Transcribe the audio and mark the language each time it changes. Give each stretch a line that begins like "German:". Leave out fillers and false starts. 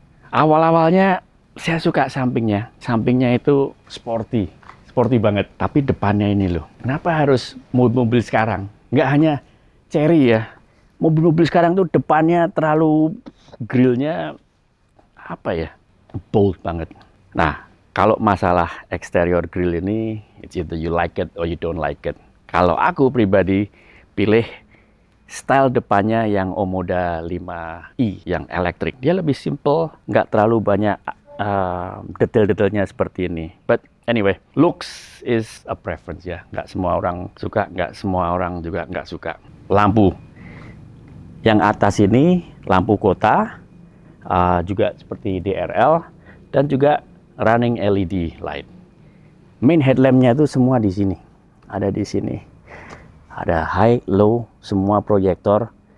Indonesian: Awal-awalnya saya suka sampingnya. Sampingnya itu sporty banget. Tapi depannya ini loh. Kenapa harus mobil-mobil sekarang? Nggak hanya Cherry ya. Mobil-mobil sekarang tuh depannya terlalu grillnya apa ya?
English: Bold banget.
Indonesian: Nah, kalau masalah eksterior grill ini,
English: it's either you like it or you don't like it.
Indonesian: Kalau aku pribadi pilih style depannya yang Omoda 5i yang elektrik. Dia lebih simple, nggak terlalu banyak detail-detailnya seperti ini.
English: But anyway, looks is a preference ya.
Indonesian: Nggak semua orang suka, nggak semua orang juga nggak suka. Lampu. Yang atas ini lampu kota, juga seperti DRL, dan juga running LED light. Main headlampnya itu semua di sini. Ada di sini. Ada high, low, semua proyektor.